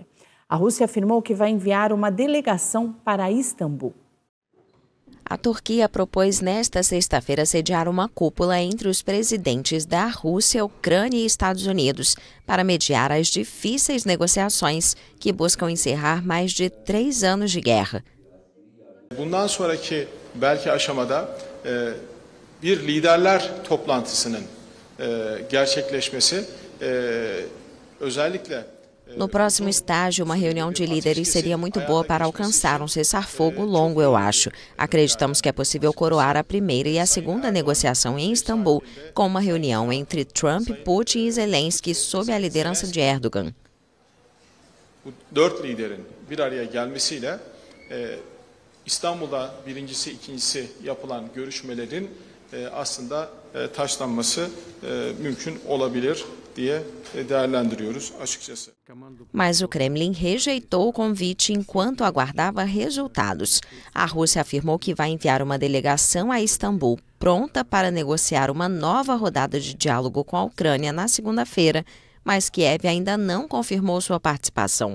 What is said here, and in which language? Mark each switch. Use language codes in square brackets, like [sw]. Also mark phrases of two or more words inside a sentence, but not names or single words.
[pt] A Rússia afirmou que vai enviar uma delegação para Istambul. A Turquia propôs nesta sexta-feira sediar uma cúpula entre os presidentes da Rússia, Ucrânia e Estados Unidos para mediar as difíceis negociações que buscam encerrar mais de 3 anos de guerra. [tr] Bundan sonraki belki aşamada bir liderler toplantısının gerçekleşmesi özellikle [pt] No próximo estágio, uma reunião de líderes seria muito boa para alcançar um cessar-fogo longo, eu acho. Acreditamos que é possível coroar a primeira e a segunda negociação em Istambul com uma reunião entre Trump, Putin e Zelensky sob a liderança de Erdogan. [tr] Bu 4 liderin bir araya gelmesiyle İstanbul'da birincisi, ikincisi yapılan görüşmelerin aslında taşlanması mümkün olabilir diye değerlendiriyoruz açıkçası. [pt] Mas o Kremlin rejeitou o convite enquanto aguardava resultados. A Rússia afirmou que vai enviar uma delegação a Istambul pronta para negociar uma nova rodada de diálogo com a Ucrânia na segunda-feira, mas Kiev ainda não confirmou sua participação.